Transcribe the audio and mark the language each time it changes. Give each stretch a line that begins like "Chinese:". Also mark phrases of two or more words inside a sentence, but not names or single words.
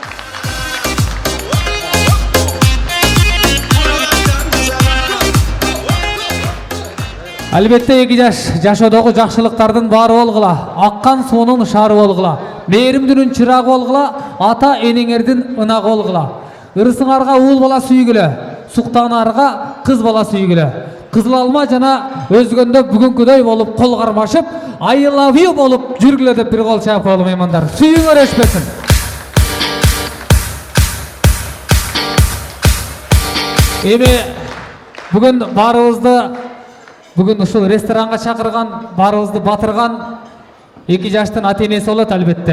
Kyrgyz: Албетте 2 жаш жашоодогу жакшылыктардын баары болгула, аккан суунун шаары болгула, мээримдүүнүн чырагы болгула, ата энеңердин ынагы болгула. Ырысыңарга уул бала сүйгүлө, суктанарга кыз бала сүйгүлө. Кызыл алма жана өзгөндө бүгүнкүдөй болуп кол кармашып,
English: I love you
Kyrgyz: болуп жүргүлө деп бир кол чаап коелу меймандар. Сүйүңөр өчпөсүн. Эми бүгүн баарыбызды Бүгүн ушул ресторанга чакырган, баарыбызды батырган 2 жаштын ата энеси болот албетте.